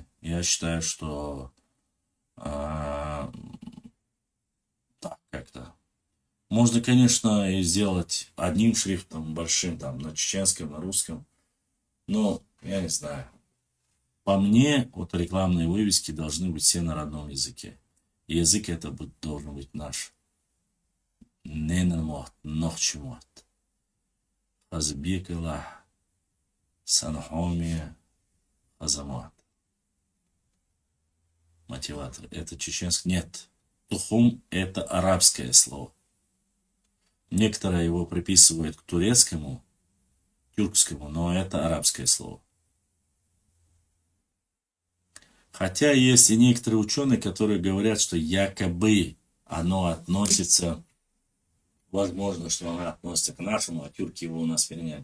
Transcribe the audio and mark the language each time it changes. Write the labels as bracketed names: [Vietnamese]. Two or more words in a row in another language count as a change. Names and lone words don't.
[Russian] Я считаю, что так как-то можно, конечно, и сделать одним шрифтом большим, там, на чеченском, на русском, но я не знаю. По мне, вот рекламные вывески должны быть все на родном языке. И язык это должен быть наш. [Chechen] Ненамот, нохчимот. Хазбекила, санхомия, хазамот. [Russian] Мотиватор. Это чеченский? Нет. Тухум это арабское слово. Некоторые его приписывают к турецкому, тюркскому, но это арабское слово. Хотя есть и некоторые ученые, которые говорят, что якобы оно относится, возможно, что оно относится к нашему, а тюрки его у нас переняли.